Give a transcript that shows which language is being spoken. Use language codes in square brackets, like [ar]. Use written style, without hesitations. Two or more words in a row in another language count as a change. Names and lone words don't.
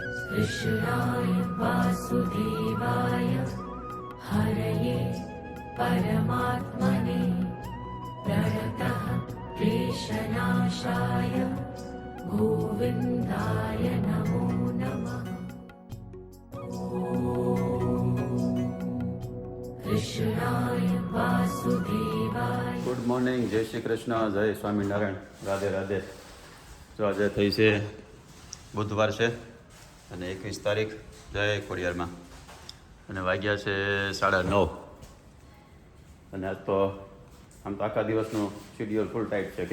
[sa] कृष्णाय वासुदेवाय हरये परमात्मने प्रणतः क्लेशनाशाय गोविन्दाय नमो नमः। कृष्णाय वासुदेवाय। [en] good morning, [gu] જય શ્રી કૃષ્ણ, જય સ્વામિનારાયણ, રાધે રાધે. તો આજે થઈ છે બુધવાર છે અને 21 તારીખ, જય ખોડિયારમાં, અને વાગ્યા છે 9:30. અને આજ તો આમ તો આખા દિવસનું [en] schedule full tight [gu] છે.